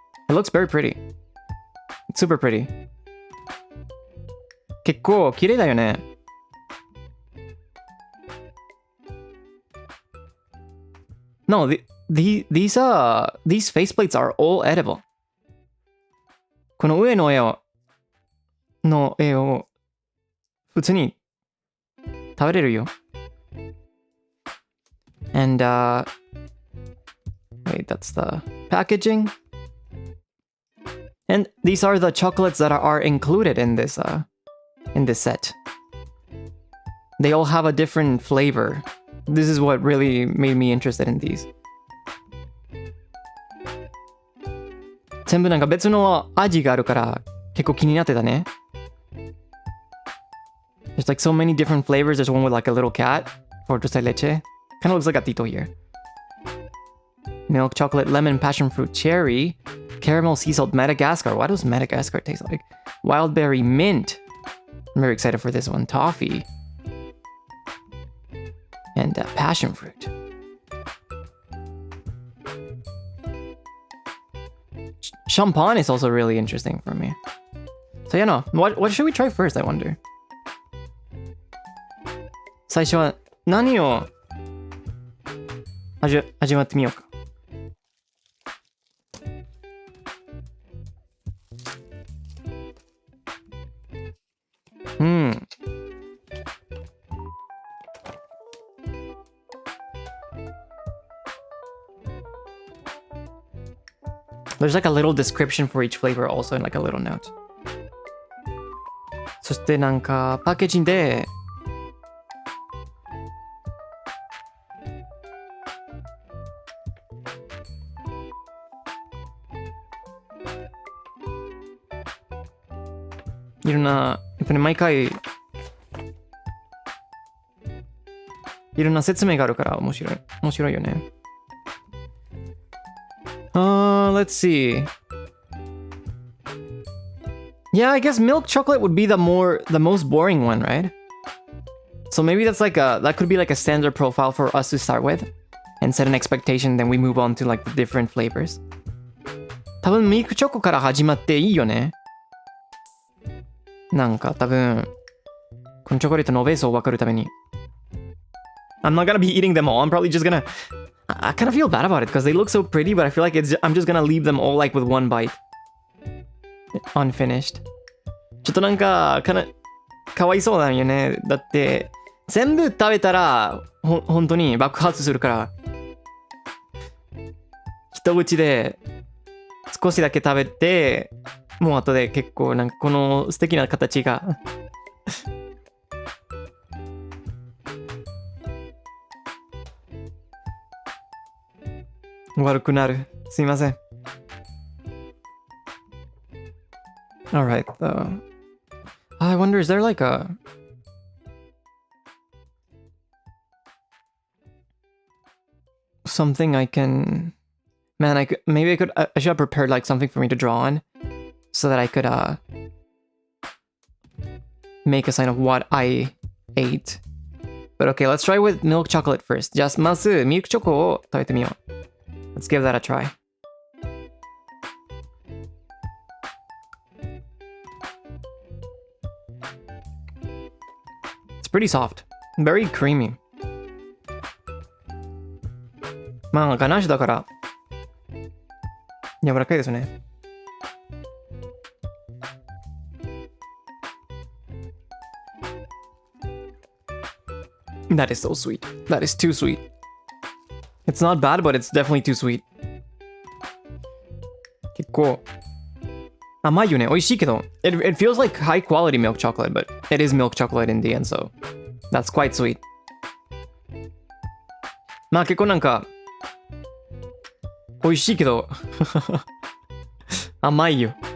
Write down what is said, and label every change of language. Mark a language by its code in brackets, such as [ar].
[en] It looks very pretty. It's super pretty. [ja] 結構綺麗だよね。 [en] No, these faceplates are all edible. [ja] この上の絵を普通に食べれるよ。 [en] And wait, that's the packaging. And these are the chocolates that are included in this set. They all have a different flavor. This is what really made me interested in these. [ja] 全部なんか別の味があるから結構気になってたね。 [en] There's like so many different flavors. There's one with like a little cat for Dulce leche. Kind of looks like a Tito here. Milk, chocolate, lemon, passion fruit, cherry, caramel, sea salt, Madagascar. What does Madagascar taste like? Wild berry, mint. I'm very excited for this one. Toffee. And passion fruit. Champagne is also really interesting for me. So yeah, no. What should we try first, I wonder? [ja] 最初は何を味わってみようか。 [en] There's like a little description for each flavor also and like a little note. [ja] そしてなんかパッケージでいろんな、やっぱり毎回いろんな説明があるから面白いよね。 [en] Let's see. Yeah, I guess milk chocolate would be the most boring one, right? So maybe that could be like a standard profile for us to start with and set an expectation, then we move on to like the different flavors. [ja] 多分ミルクチョコから始まっていいよね。なんか多分このチョコレートのベースを分かるために [en] I'm not gonna be eating them all. I'm probably just gonna I kind of feel bad about it because they look so pretty, but I feel like I'm just gonna leave them all like with one bite unfinished. [ja] ちょっとなんかかわいそうなんよね。だって全部食べたら本当に爆発するから一口で少しだけ食べてもう後で結構なんかこの素敵な形が悪くなる。すいません。 [en] Alright, I wonder, is there like something I can... Man, I should have prepared like something for me to draw on so that I could make a sign of what I ate. But okay, let's try with milk chocolate first. [ja] じゃあまずミルクチョコを食べてみよう。 [en] Let's give that a try. It's pretty soft. Very creamy. [ja] まあガナッシュだから柔らかいですね。 [en] That is so sweet. That is too sweet. It's not bad, but it's definitely too sweet. [ja] 構甘いよね。美味しいけど。 [en] It feels like high quality milk chocolate, but it is milk chocolate in the end, so that's quite sweet. [ja] まあ結構なんか美味しいけど甘いよ。